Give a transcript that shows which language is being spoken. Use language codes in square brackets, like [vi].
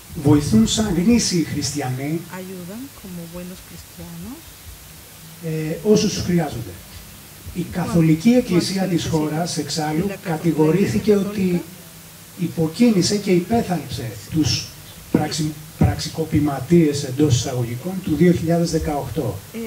[el] βοηθούν σαν γνήσιοι χριστιανοί [es] ayudan como buenos cristianos. [el] όσους τους χρειάζονται. Η Καθολική Εκκλησία της χώρας, εξάλλου, κατηγορήθηκε ότι υποκίνησε και υπέθαλψε τους πραξικοπηματίες εντός εισαγωγικών του 2018.